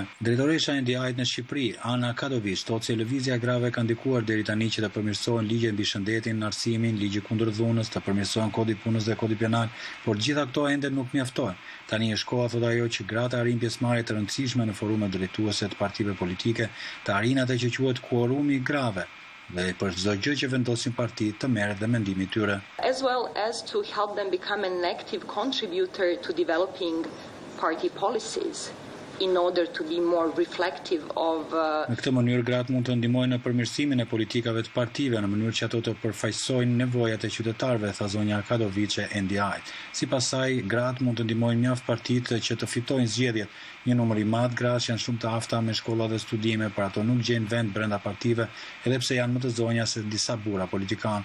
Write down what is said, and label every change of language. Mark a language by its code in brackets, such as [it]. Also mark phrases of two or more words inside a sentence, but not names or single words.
[sq] Drejtoresha e NDI-t në Shqipëri, Ana Kadovic, thotë se lëvizja e grave ka ndikuar deri tani që të përmirësohen ligjet mbi shëndetin, arsimin, ligji kundër dhunës, të përmirësohen kodi i punës dhe kodi penal, por gjitha këto ende nuk mjaftojnë. Tani është koha, thotë ajo, që gratë arrin pjesëmarrje të rëndësishme në forumet drejtuese të partive politike, të arrin atë që quhet kuorumi i grave dhe për çdo gjë që vendosin partitë të merret dhe mendimi i tyre. [en] As well as to help them become an active contributor to developing party policies in order to be more reflective of [sq] Në këtë mënyrë gratë mund të ndihmojnë në përmirësimin e politikave të partive në mënyrë që ato të përfaqësojnë nevojat e qytetarëve, tha zonja Kadovic e NDI. Sipas saj, gratë mund të ndihmojnë mjaft partitë që të fitojnë zgjedhjet. Një numër i madh grash janë shumë të afta me shkolla dhe studime, por ato nuk gjejnë vend brenda partive, edhe pse janë më të zonja se disa burra politikanë.